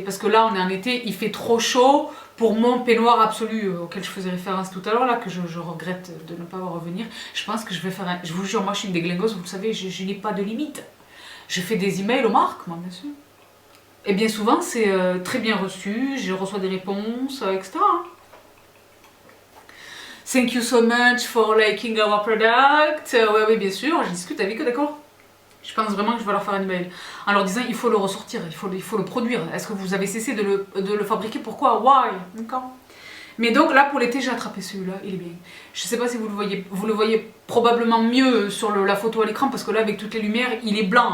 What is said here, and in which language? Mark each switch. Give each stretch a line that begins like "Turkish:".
French: Parce que là, on est en été, il fait trop chaud pour mon peignoir absolu auquel je faisais référence tout à l'heure, là, que je regrette de ne pas voir revenir. Je pense que je vais faire un... Je vous jure, moi, je suis une déglingos, vous le savez, je n'ai pas de limite. Je fais des emails aux marques, moi, bien sûr. Et bien souvent, c'est très bien reçu, je reçois des réponses, etc.
English: Thank you so much for liking our product.
French: Ouais, oui, bien sûr, je discute avec eux, d'accord? Je pense vraiment que je vais leur faire un email en leur disant il faut le ressortir, il faut le produire. Est-ce que vous avez cessé de le fabriquer? Pourquoi?
English: Why?
French: D'accord? Mais donc là pour l'été j'ai attrapé celui-là, il est bien. Je sais pas si vous le voyez probablement mieux sur la photo à l'écran parce que là avec toutes les lumières il est blanc.